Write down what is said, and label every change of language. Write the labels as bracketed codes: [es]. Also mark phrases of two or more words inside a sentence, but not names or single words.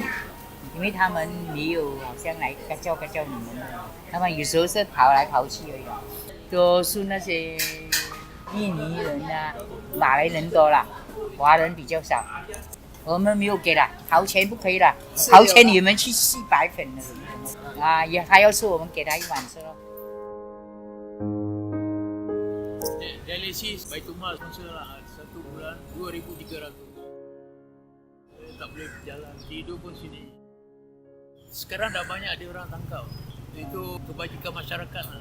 [zh] 因为他们没有好像来叫你们的，他们有时候是跑来跑去而已，多数那些印尼人啊、马来人多了，华人比较少。我们没有给了，掏钱不可以了，掏钱你们去洗白粉了啊！也还要吃，我们给他一碗吃咯。 [ms] Dialisis baik rumah sponsor lah 1 bulan 2,300. Tak boleh berjalan, tidur pun sini. Sekarang dah banyak dia orang tangkap. Itu kebajikan masyarakat lah.